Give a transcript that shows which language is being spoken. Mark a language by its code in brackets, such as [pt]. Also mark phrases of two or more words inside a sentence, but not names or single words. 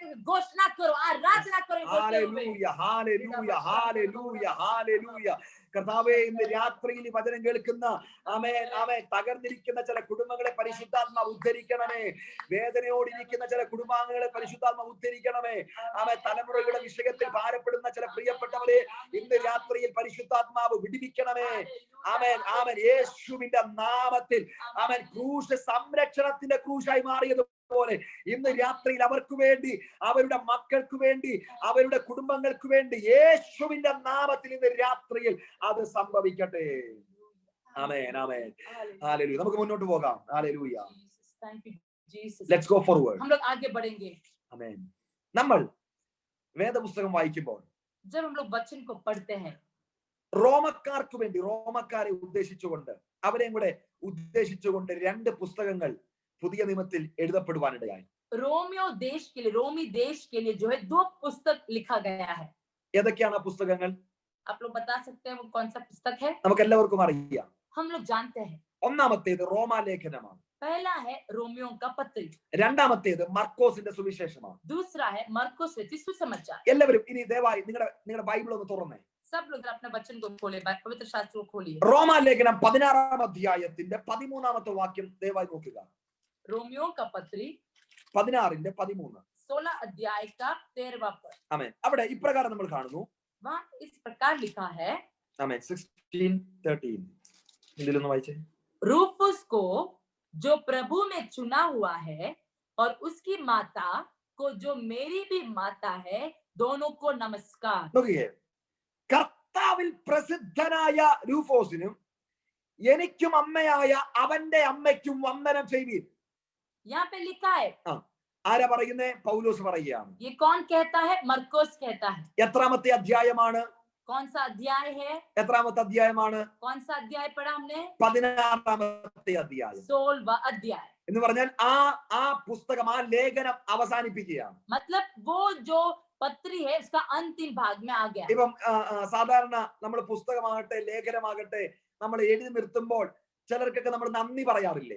[hi] घोषणा करो, आराधना करो. हालेलूया, हालेलूया, हालेलूया, हालेलूया. [ml] കർത്താവേ, ഇന്ന് രാത്രിയിൽ ഈ വചനം കേൾക്കുന്ന ആമേൻ ആമേൻ തകർന്നിരിക്കുന്ന ചില കുടുംബങ്ങളെ പരിശുദ്ധാത്മാവ് ഉദ്ധരിക്കണമേ. വേദനയോടിരിക്കുന്ന ചില കുടുംബാംഗങ്ങളെ പരിശുദ്ധാത്മാവ് ഉദ്ധരിക്കണമേ. ആമേൻ തലമുറയുടെ വിഷയത്തിൽ ഭാരപ്പെടുന്ന ചില പ്രിയപ്പെട്ടവരെ ഇന്ന് രാത്രിയിൽ പരിശുദ്ധാത്മാവ് വിടുവിക്കണമേ. ആമേൻ ആമേൻ. യേശുവിന്റെ നാമത്തിൽ ആമേൻ. ക്രൂശ് സംരക്ഷണത്തിന്റെ ക്രൂശായി മാറിയത് പോലെ ഇന്ന് രാത്രിയിൽ അവർക്ക് വേണ്ടി, അവരുടെ മക്കൾക്ക് വേണ്ടി, അവരുടെ കുടുംബങ്ങൾക്ക് വേണ്ടി യേശുവിന്റെ നാമത്തിൽ ഇന്ന് രാത്രിയിൽ അത് സംഭവിക്കട്ടെ. ആമേൻ ആമേൻ. ഹല്ലേലൂയ. നമുക്ക് മുന്നോട്ട് പോകാം. ഹല്ലേലൂയ. [en] let's go forward. [hi] हम लोग आगे बढ़ेंगे. [ml] ആമേൻ. നമ്മൾ വേദപുസ്തകം വായിക്കുമ്പോൾ [hi] जब हम लोग वचन को पढ़ते हैं, [ml] റോമക്കാർക്ക് വേണ്ടി, റോമക്കാരെ ഉദ്ദേശിച്ചുകൊണ്ട്, അവരെയും കൂടെ ഉദ്ദേശിച്ചുകൊണ്ട് രണ്ട് പുസ്തകങ്ങൾ പുതിയ നിയമത്തിൽ എഴുതപ്പെടുവാനിടയായി. [hi] रोमियो देश के लिए, रोमी देश के लिए जो है 2 पुस्तक लिखा गया है. [ml] ഏതൊക്കെയാണ് ആ പുസ്തകങ്ങൾ? [hi] आप लोग बता सकते हैं वो कौन सा पुस्तक है? [ml] നമുക്ക് എല്ലാവർക്കും അറിയാം. [hi] हम लोग जानते हैं. [ml] ഒന്നാമത്തേത് റോമാലേഖനമാണ്. [hi] पहला है रोमियो का पत्र. [ml] രണ്ടാമത്തേത് മർക്കോസിന്റെ സുവിശേഷമാണ്. [hi] दूसरा है मरकुस रचित सुसमाचार. [ml] എല്ലാവരും ഇനി ദയവായി നിങ്ങളുടെ ബൈബിൾ ഒന്ന് തുറന്നേ. [hi] सब लोग अपने वचन को खोले, पवित्र शास्त्र को खोलिए. [ml] റോമാലേഖനം 16-ാം അധ്യായത്തിന്റെ 13-ാമത്തെ വാക്യം ദയവായി നോക്കുക. [hi] रोमियो का पत्री [ml] 16-ന്റെ 13. [hi] 16 अध्याय का 13वां पद. [ml] ആമേൻ. അവിടെ ഇപ്രകാരം നമ്മൾ കാണുന്നു. [hi] वहां इस प्रकार लिखा है. [ml] ആമേൻ. 16:13 ഇതിലൊന്ന് വായിച്ചേ. [hi] रूफुस को जो प्रभु में चुना हुआ है और उसकी माता को जो मेरी भी माता है, दोनों को नमस्कार. [ml] നോക്കിയേ, കർത്താവിൽ പ്രസിദ്ധനായ രൂഫോസിനും എനിക്കും അമ്മയായ അവന്റെ അമ്മയ്ക്കും വന്ദനം ചെയ്യുവീൻ. [hi] यहाँ पे लिखा है. [ml] ആരാ പറയുന്നേ? പൗലോസ് പറയുകയാണ്. [hi] ये कौन कहता है? मरकुस कहता है. [ml] എത്രാമത്തെ അധ്യായമാണ്? [hi] कौन सा अध्याय है? [ml] എത്രാമത്തെ അധ്യായമാണ്? [hi] कौन सा अध्याय पढ़ा हमने? [ml] 16-ാമത്തെ അധ്യായം. [hi] 16वां अध्याय. [ml] എന്ന് പറഞ്ഞാൽ ആ പുസ്തകം, ആ ലേഖനം അവസാനിപ്പിക്കുകയാണ്. [hi] मतलब वो जो पत्री है उसका अंतिम भाग में आ गया. [ml] ഇപ്പം സാധാരണ നമ്മൾ പുസ്തകമാകട്ടെ ലേഖനമാകട്ടെ നമ്മൾ എഴുതി നിർത്തുമ്പോൾ ചിലർക്കൊക്കെ നമ്മൾ നന്ദി പറയാറില്ലേ?